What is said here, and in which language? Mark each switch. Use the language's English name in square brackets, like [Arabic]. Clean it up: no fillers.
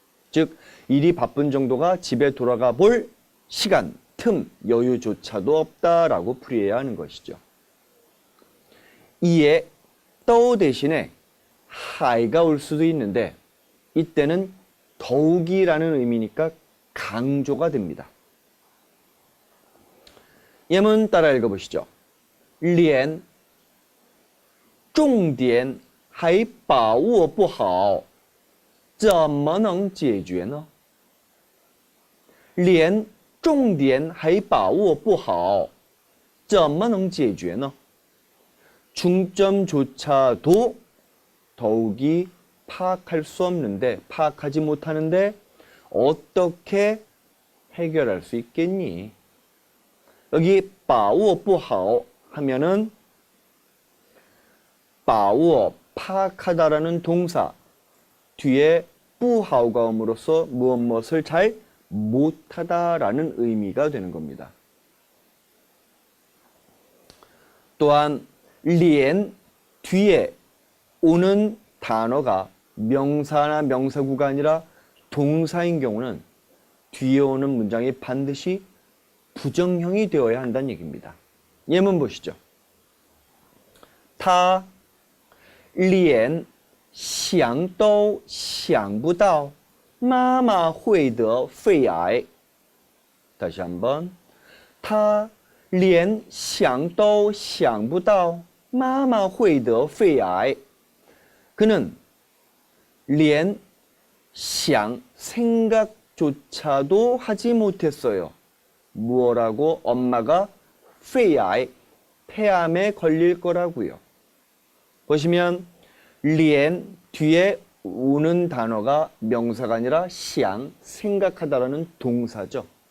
[Korean] 즉 일이 바쁜 정도가 집에 돌아가 볼 시간, 틈, 여유조차도 없다라고 풀이해야 하는 것이죠. 이에 떠 대신에 하이가 올 수도 있는데 이때는 더욱이라는 의미니까 강조가 됩니다. 예문 따라 읽어보시죠. [Chinese] 连重点还把握不好怎么能解决呢连重点还把握不好怎么能解决呢 [Korean] 중점조차도 더욱이 파악할 수 없는데, 파악하지 못하는데 어떻게 해결할 수 있겠니? 여기 [Chinese] 把握不好 [Korean] 하면은 把握, 파악하다라는 동사 뒤에 不好가 음으로써 무엇을 잘 못하다라는 의미가 되는 겁니다. 또한 连 뒤에 오는 단어가 명사나 명사구가 아니라 동사인 경우는 뒤에 오는 문장이 반드시 부정형이 되어야 한다는 얘기입니다. 예문 보시죠. [Chinese] 他连想都想不到妈妈会得肺癌. [Korean] 다시 한번. [Chinese] 他连想都想不到妈妈会得肺癌. [Korean] 그는 连想 생각조차도 하지 못했어요. 무엇라고? 엄마가 肺癌 폐암에 걸릴 거라고요. 보시면 连 뒤에 오는 단어가 명사가 아니라 想 생각하다라는 동사죠.